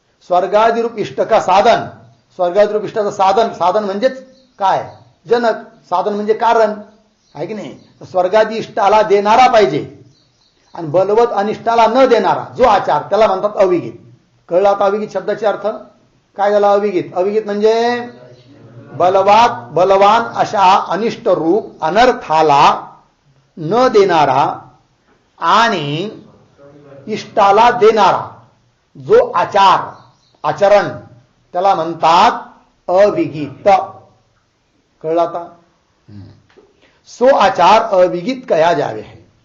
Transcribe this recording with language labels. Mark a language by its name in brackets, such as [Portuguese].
[Hindi] स्वर्गादी रूप इष्ट का साधन. [Marathi] स्वर्गादी रूप इष्टाचं साधन, साधन म्हणजेच काय? जनक. साधन म्हणजे कारण आहे की नाही. स्वर्गादी इष्टाला देणारा पाहिजे, आणि बलवत अनिष्टाला न देणारा जो आचार त्याला म्हणतात अविगित. कळलं आता अविगित शब्दाचे अर्थ काय झाला? अविगित. अविगित म्हणजे बलवान अशा अनिष्ट रूप अनर्थाला न देणारा आणि इष्टाला देणारा जो आचरण त्याला म्हणतात अविगित. कळलं आता? [Hindi] सो आचार अविगित कहा जावे है.